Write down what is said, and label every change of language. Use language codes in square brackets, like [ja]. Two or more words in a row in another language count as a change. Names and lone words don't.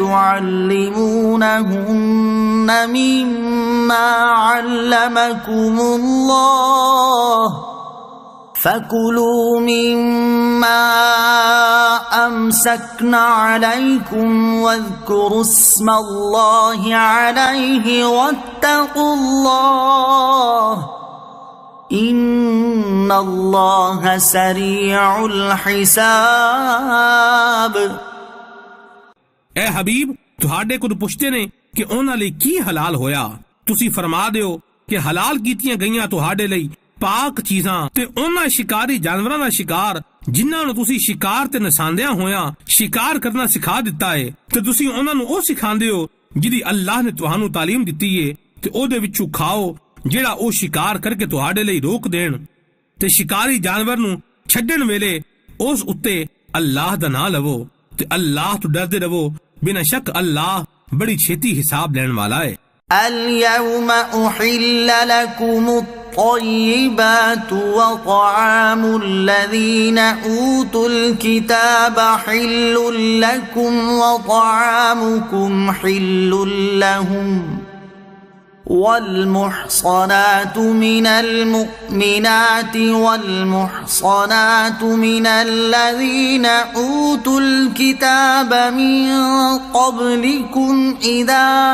[ar] تعلمونهن مما علمكم الله فكلوا مما أمسكن عليكم واذكروا اسم الله عليه واتقوا الله إن الله سريع الحساب। [pa] اے حبیب تہاڈے کو پچھتے نے کہ انہاں لئی کی حلال ہویا تسی فرما دیو کہ حلال کیتیاں گئیاں تہاڈے لئی پاک چیزاں تے انہاں شکاری جانوراں دا شکار جنہاں نوں تسی شکار تے نساندیا ہویا شکار کرنا سکھا دتا ہے تے تسی انہاں نوں او سکھاندے ہو جدی اللہ نے تہانوں تعلیم دتی ہے تے اوہدے وچوں کھاؤ جیہڑا او شکار کر کے تہاڈے لئی روک دین تے شکاری جانور نوں چھڈن ویلے اس اتے اللہ دا نام لوو تے اللہ توں ڈردے رہو بنا شک اللہ بڑی چھیتی حساب لین والا ہے. [ar] اليوم أحل لكم الطيبات وطعام الذين أوتوا الكتاب حل لكم وطعامكم حل لهم والمحصنات من المؤمنات والمحصنات من الذين أوتوا الكتاب من قبلكم إذا